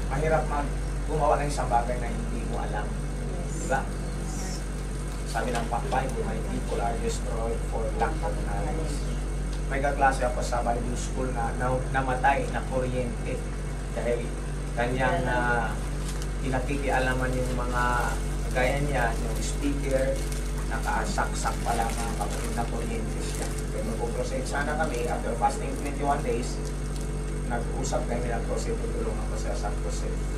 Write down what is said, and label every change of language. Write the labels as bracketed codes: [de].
[tl] Mahirap gumawa ng isang bagay na hindi mo alam. Diba? Sabi ng Bible, [en] my people are destroyed for lack of knowledge. [tl] May kaklase ako sa Bible School na namatay na kuryente dahil kanyang pinakikialaman yung mga gaya niya, yung speaker, nakasaksak pala mga kapatid na kuryente siya. Kaya mag-proceed sana kami, [en] after fasting 21 days, [tl] nag-usap kami ng proceed, tutulungan ko siya sa proceed.